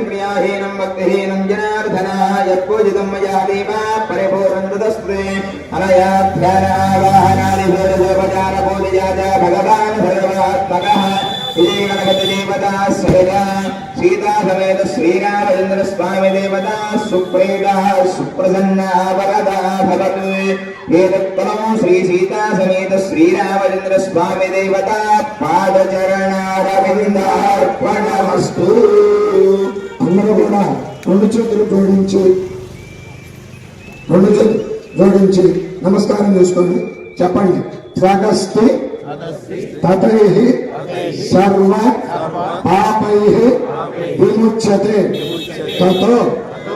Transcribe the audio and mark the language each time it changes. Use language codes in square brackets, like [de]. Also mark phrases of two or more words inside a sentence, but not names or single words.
[sa] क्रियाहीनं भक्तिहीनं जनार्दनः यत्पूजितं मया देवा परिपूर्णं तदस्ते अनया ध्यानावाहनादिभूतोपचार पूजया भगवान् सर्वात्मकः गणपतिदेवता सहिता सीता समेत श्रीरामचन्द्र स्वामी देवता सुप्रीतः सुप्रसन्ना वरदा भवतु एतत्फलं श्री सीता समेत श्रीरामचन्द्र स्वामी देवता पादचरणारविन्दार्पणमस्तु [te] అందరూ కూడా రెండు చేతులు జోడించి నమస్కారం చేసుకోండి చెప్పండి [sa] త్వగస్తి తతైః సర్వ పాపైః విముచ్యతే తతో